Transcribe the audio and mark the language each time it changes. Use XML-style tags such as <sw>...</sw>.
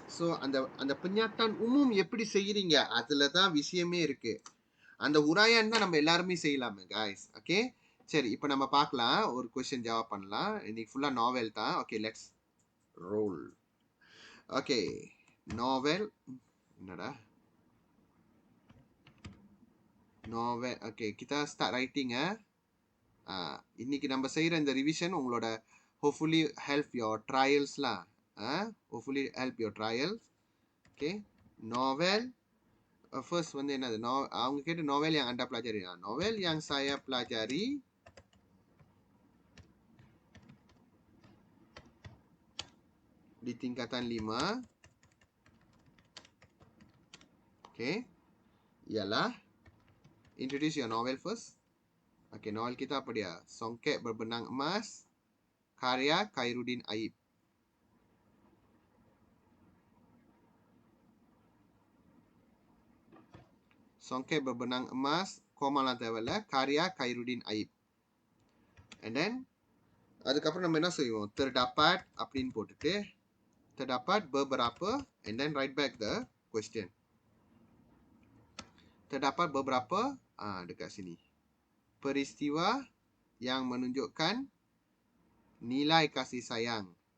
<ta>So அந்த</ta> <ms>pernyataan umum</ms> <ta>எப்படி செய்யறீங்க? அதுல தான் விஷயமே இருக்கு. அந்த உராயான் தான் நம்ம எல்லாருமே செய்யலாமே guys. Okay? சரி, இப்போ நம்ம பார்க்கலாம். ஒரு क्वेश्चन ஜவாப் பண்ணலாம். இன்னைக்கு ஃபுல்லா நாவல் தான்.</ta> <en>Okay, let's roll.</en> <ta>Okay, நாவல் என்னடா? நாவல். Okay,</ta> <ms>kita</ms> <en>start writing</en> <ta>இன்னைக்கு நம்ம செய்யற இந்த ரிவிஷன் உங்களோட</ta> <en>hopefully help your trials lah. Hopefully help your trials. Okay, novel first</en> <ta>வந்து என்னது? அவங்க கேட்ட</ta> <ms>novel yang anda pelajari. Novel yang saya pelajari di tingkatan 5.</ms> <en>Okay.</en> <ms>Ialah,</ms> <en>introduce your novel first. Okay,</en> <ms>novel kita apa dia? Songket Berbenang Emas, karya Khairuddin Aib. Songket Berbenang Emas, Komalatawala, karya Khairuddin Aib.</ms> <en>And then,</en> <ta>அதுக்கப்புறம் நம்ம என்ன செய்வோம்?</ta> <ms>terdapat</ms> <ta>அப்படின்னு போட்டுட்டு,</ta> <ms>terdapat beberapa,</ms> <en>and then write back the question.</en> <ms>Terdapat beberapa, dekat sini. Peristiwa yang menunjukkan nilai kasih sayang.</ms>